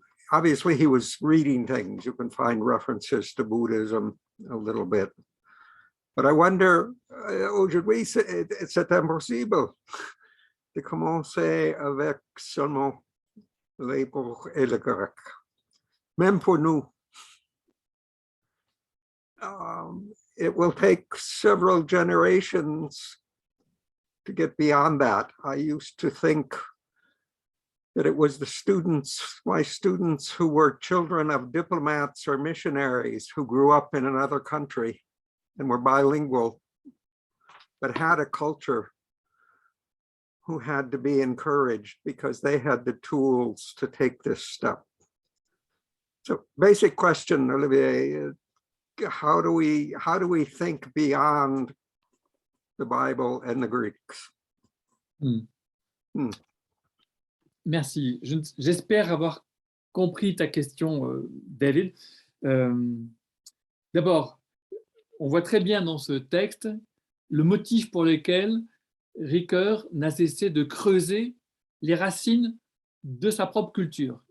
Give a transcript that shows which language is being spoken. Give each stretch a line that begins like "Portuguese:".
English: Obviously, he was reading things. You can find references to Buddhism a little bit. But I wonder,
French: aujourd'hui, c'est impossible de commencer avec seulement l'hébreu et le grec. Même pour nous.
English: It will take several generations to get beyond that. I used to think that it was the students, my students who were children of diplomats or missionaries who grew up in another country and were bilingual, but had a culture, who had to be encouraged because they had the tools to take this step. So basic question, Olivier, how do we think beyond the Bible and the Greeks?
French: Merci. J'espère avoir compris ta question, David. D'abord, on voit très bien dans ce texte le motif pour lequel Ricoeur n'a cessé de creuser les racines de sa propre culture.